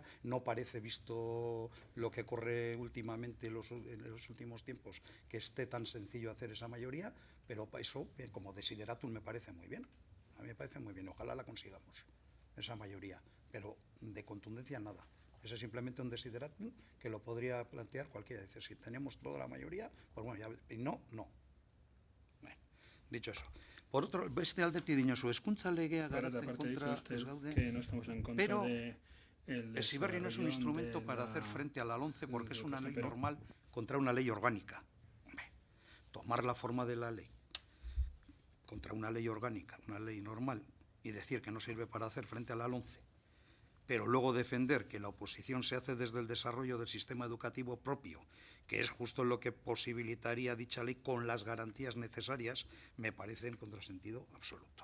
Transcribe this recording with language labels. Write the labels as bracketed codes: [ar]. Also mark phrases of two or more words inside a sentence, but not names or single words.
[es] No parece, visto lo que corre últimamente en los últimos tiempos, que esté tan sencillo hacer esa mayoría, pero eso, como desideratum, me parece muy bien. A mí me parece muy bien. Ojalá la consigamos, esa mayoría. Pero de contundencia nada. Ese es simplemente un desideratum que lo podría plantear cualquiera. Dice, si tenemos toda la mayoría, pues bueno, ya, y no. Bueno, dicho eso. Por otro, [eu] beste aldetik dinosu, hezkuntza legea garatzen kontra ez gaude, [es] pero Heziberri no es un instrumento para hacer frente a la LOMCE porque es una ley normal contra una ley orgánica. Tomar la forma de la ley contra una ley orgánica, una ley normal, y decir que no sirve para hacer frente a la LOMCE, pero luego defender que la oposición se hace desde el desarrollo del sistema educativo propio, que es justo lo que posibilitaría dicha ley con las garantías necesarias, me parece en contrasentido absoluto.